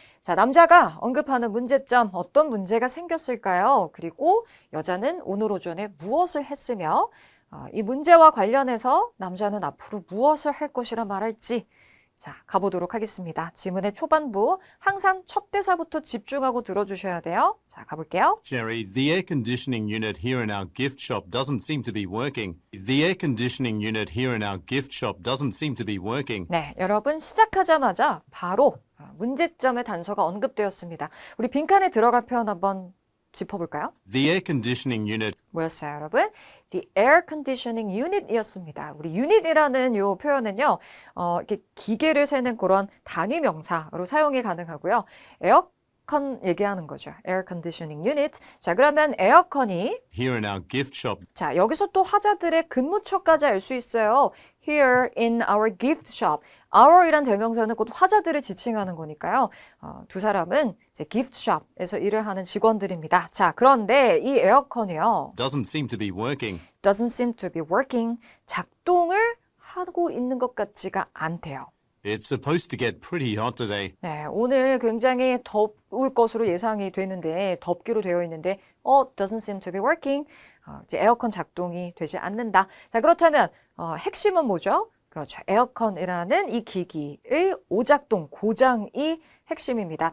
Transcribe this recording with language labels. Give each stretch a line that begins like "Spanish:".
Korean: 자, 남자가 언급하는 문제점, 어떤 문제가 생겼을까요? 그리고 여자는 오늘 오전에 무엇을 했으며 이 문제와 관련해서 남자는 앞으로 무엇을 할 것이라 말할지 자, 가보도록 하겠습니다. 지문의 초반부 항상 첫 대사부터 집중하고 들어주셔야 돼요. 자, 가볼게요.
English: Jerry, the air conditioning unit here in our gift shop doesn't seem to be working. The air conditioning unit here in our gift shop doesn't seem to be working.
Korean: 네, 여러분 시작하자마자 바로 문제점의 단서가 언급되었습니다. 우리 빈칸에 들어갈 표현 한번 짚어볼까요?
English: The air conditioning unit
Korean: 뭐였어요, 여러분?
English: The air conditioning unit이었습니다.
Korean: 우리 unit이라는 요 표현은요, 이렇게 기계를 세는 그런 단위 명사로 사용이 가능하고요. 에어컨 얘기하는 거죠.
English: air conditioning unit.
Korean: 자, 그러면 에어컨이
English: here in our gift shop
Korean: 자, 여기서 또 화자들의 근무처까지 알 수 있어요.
English: Here in our gift shop.
Korean: Our이란 대명사는 곧 화자들을 지칭하는 거니까요. 두 사람은 이제 gift shop에서 일을 하는 직원들입니다. 자, 그런데 이 에어컨이요.
English: doesn't seem to be working. doesn't seem to be working.
Korean: 작동을 하고 있는 것 같지가 않대요.
English: It's supposed to get pretty hot today.
Korean: 네, 오늘 굉장히 더울 것으로 예상이 되는데, 덥기로 되어 있는데,
English: doesn't seem to be working.
Korean: 이제 에어컨 작동이 되지 않는다. 자, 그렇다면, 핵심은 뭐죠? 그렇죠. 에어컨이라는 이 기기의 오작동, 고장이 핵심입니다.